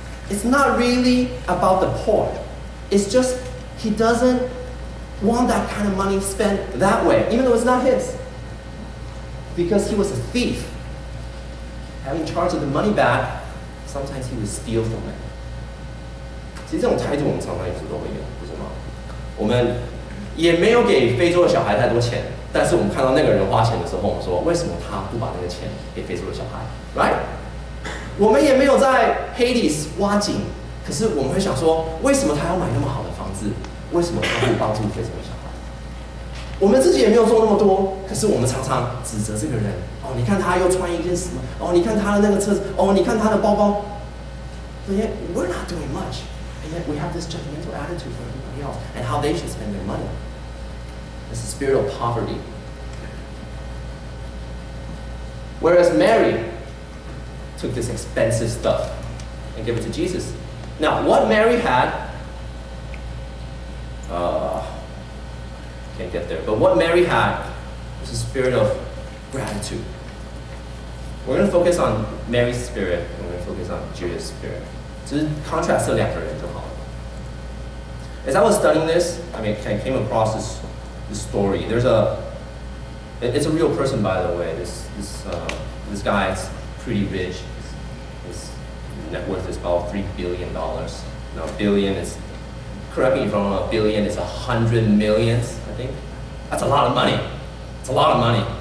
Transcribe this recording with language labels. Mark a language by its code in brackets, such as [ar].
[en] It's not really about the poor. It's just he doesn't want that kind of money spent that way, even though it's not his. because he was a thief. Having charge of the money back, sometimes he would steal from it. [zh] 其实这种态度我们常常有时都会有，不是吗？我们也没有给非洲的小孩太多钱，但是我们看到那个人花钱的时候，我们说为什么他不把那个钱给非洲的小孩 ？Right？我们也没有在 Hades 挖井，可是我们会想说，为什么他要买那么好的房子？为什么他不帮助非洲的小孩？我们自己也没有做那么多，可是我们常常指责这个人。哦，你看他又穿一件什么？哦，你看他的那个车子，哦，你看他的包包。 [en] But yet we're not doing much, and yet we have this judgmental attitude for everybody else and how they should spend their money. It's the spirit of poverty. Whereas Mary took this expensive stuff and gave it to Jesus. Now, what Mary had, can't get there, but what Mary had was a spirit of gratitude. We're going to focus on Mary's spirit, and we're going to focus on Judas' spirit. [zh] 只是 contrast 这两个人就好了。 [en] As I was studying this, I came across this story. It's a real person, by the way. This guy is pretty rich. His net worth is about $3 billion. Now, billion is, correct me if I'm wrong, a billion is 100 millions, I think. That's a lot of money. It's a lot of money.